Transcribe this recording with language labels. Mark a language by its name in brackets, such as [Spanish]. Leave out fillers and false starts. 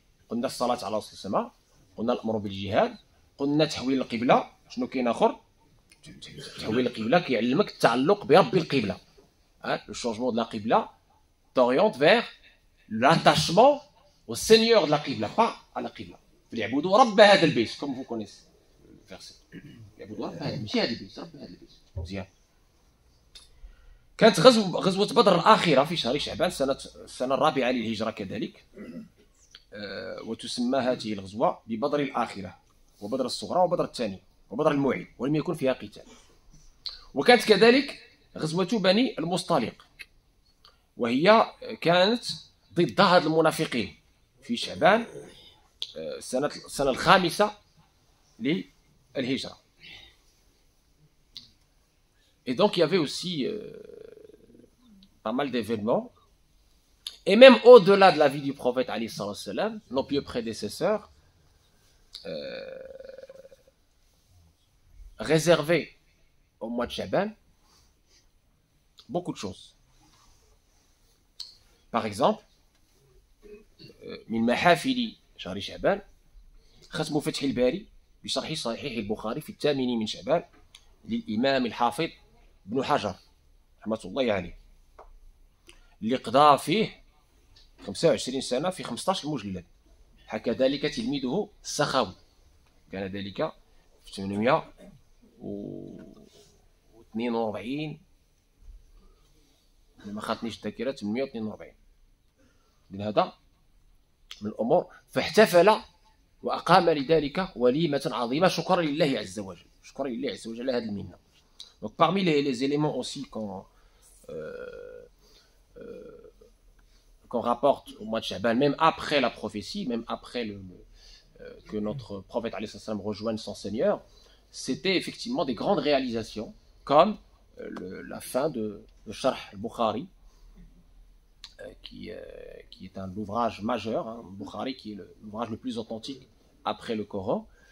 [French] On a la salat ala al-sama, on a l'amr bil jihad, on a tahwil al-qibla, [Arabic] شنو كاين اخر؟ تحويل القبلة كيعلمك التعلق برب القبلة. [French] Le changement de la qibla t'oriente vers l'attachement au Seigneur de la qibla, pas à la qibla. [Arabic] فليعبدوا رب هذا البيت, [French] comme vous connaissez le verset. [Arabic] فليعبدوا رب هذا ماشي هذا البيت, رب هذا البيت. مزيان. كانت غزوة بدر الأخيرة في شهر شعبان السنة الرابعة للهجرة كذلك, وتسمى هذه الغزوة ببدر الآخرة وبدر الصغرى وبدر الثاني وبدر الموعد ولم يكن فيها قتال. وكانت كذلك غزوة بني المصطلق, وهي كانت ضد هاد المنافقين في شعبان السنة الخامسة للهجرة. [French] Et donc il y avait aussi pas mal d'événements. Et même au-delà de la vie du prophète alayhi salam, nos pieux prédécesseurs réservaient au mois de Sha'ban beaucoup de choses. Par exemple, [Arabic] من محافل شهر شعبان ختم فتح الباري بشرح صحيح البخاري في 8 من شعبان للإمام الحافظ ابن حجر رحمة الله عليه, اللي قضى فيه 25 سنة في 15 مجلد. حكى ذلك تلميذه السخاوي, كان ذلك في 842 ما خاطنيش الذاكرة, 842 من هذا من الأمور. فاحتفل وأقام لذلك وليمة عظيمة شكرا لله عز وجل, شكرا لله عز وجل هذه المنة. [French] Donc parmi les éléments aussi qu'on rapporte au mois de Sha'ban, même après la prophétie, même après que notre prophète alayhi salam rejoigne son Seigneur, c'était effectivement des grandes réalisations, comme la fin de Sharh al-Bukhari, qui est un ouvrage majeur, Bukhari qui est l'ouvrage le plus authentique après le Coran.